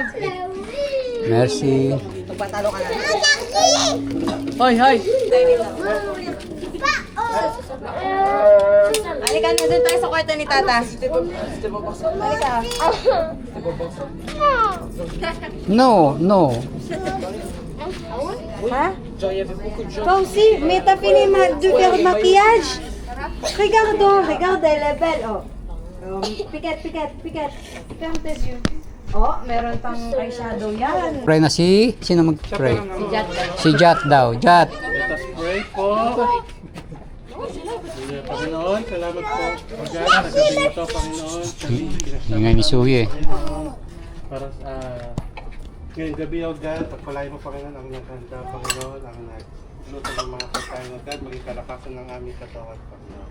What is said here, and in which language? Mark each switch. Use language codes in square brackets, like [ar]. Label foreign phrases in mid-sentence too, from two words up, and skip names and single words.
[fr] Merci. [tl] Magpatalo ka na. Hoy. Halika na doon tayo sa kwarto ni Tata. Halika. No. [fr] Hein? Toi aussi, mais t'as fini de faire le maquillage? Regarde, elle est belle. Oh. Piquette. Ferme tes yeux. [tl] Oh, meron pang eyeshadow yan. Pray na sino mag-pray? Jat. Si Jat daw. Jat. [en] Let us pray [tl] po. Panginoon, salamat po. Pagkat sa gabi ito, Panginoon, kami Ingay ni Suhi eh. para sa ngayong gabi, [en] O God, [tl] pagpalain mo, Panginoon, ang naghanda, Panginoon, ang nagluto ng mga pagkain, [en] O God, [tl] maging kalakasan ng aming katawan, Panginoon.